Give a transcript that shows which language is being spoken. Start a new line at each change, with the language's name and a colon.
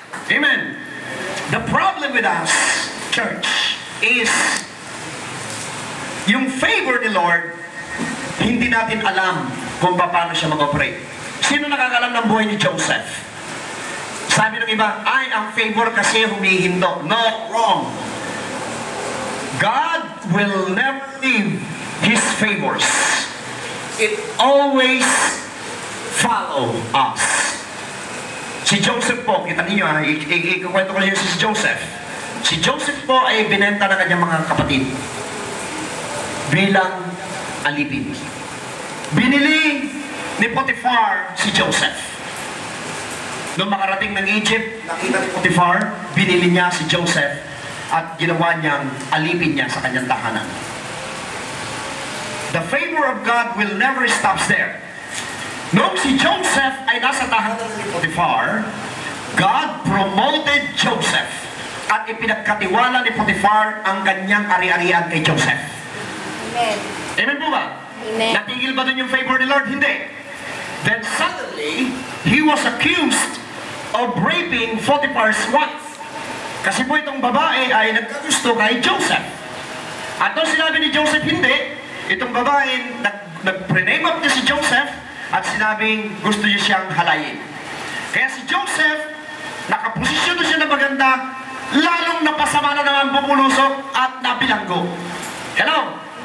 Filipino: Amen.
English: The problem with us, church, is
Filipino: yung favor ni Lord, hindi natin alam kung paano siya mag-operate. Sino nakakalam ng buhay ni Joseph? Sabi ng iba, ay, ang favor kasi humihindo.
English: No, wrong. God will never leave His favors. It always follow us.
Filipino: Si Joseph po, kita niyo ha, ikukwento ko niyo si Joseph. Si Joseph po ay binenta ng kanyang mga kapatid bilang alipin. Binili ni Potiphar si Joseph. Nung makarating ng Egypt, nakita ni Potiphar, binili niya si Joseph at ginawa niyang alipin niya sa kanyang tahanan.
English: The favor of God will never stop there.
Filipino: Noong si Joseph ay nasa tahanan ni Potiphar,
English: God promoted Joseph
Filipino: at ipinagkatiwala ni Potiphar ang kanyang ari-arian kay Joseph. Amen. Amen po ba? Amen. Natigil ba dun yung favor ni Lord? Hindi.
English: Then suddenly, he was accused of raping Potiphar's wife.
Filipino: Kasi po itong babae ay nagkagusto kay Joseph. At nung sinabi ni Joseph hindi, itong babae nag-prename up niya si Joseph at sinabing gusto niya siyang halayin. Kaya si Joseph, nakaposisyon na siya na maganda, lalong napasama na naman bumulusok at nabilanggo. Hello?